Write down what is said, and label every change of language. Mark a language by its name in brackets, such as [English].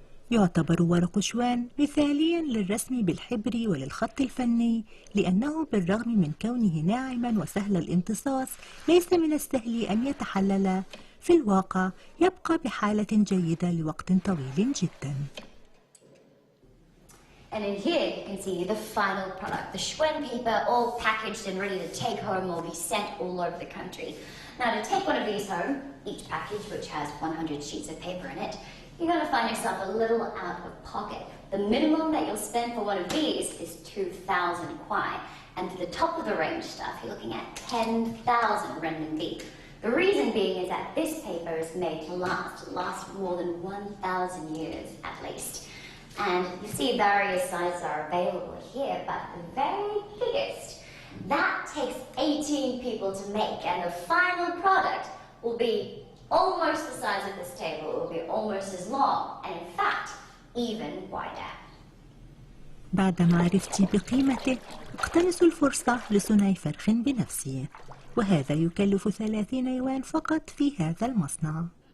[Arabic] يعتبر ورق شوان مثاليا للرسم بالحبر وللخط الفني، لأنه بالرغم من كونه ناعما وسهل الامتصاص ليس من السهل أن يتحلل، في الواقع يبقى بحالة جيدة لوقت طويل جدا. [English] And in here you can see the final product, the Schwen paper, all packaged and ready to take home or be sent all over the country. Now to take one of these home, each package which has 100 sheets of paper in it, you're going to find yourself a little out of pocket. The minimum that you'll spend for one of these is 2,000 kwai, and for the top of the range stuff you're looking at 10,000 renminbi. The reason being is that this paper is made to last more than 1,000 years at least. And you see various sizes are available here, but the very biggest, that takes 18 people to make, and the final product will be almost the size of this table. It will be almost as long, and in fact, even wider. [Arabic] بعد معرفتي بقيمته اقتنص الفرصة لصنع فرخ بنفسي، وهذا يكلف 30 يوان فقط في هذا المصنع.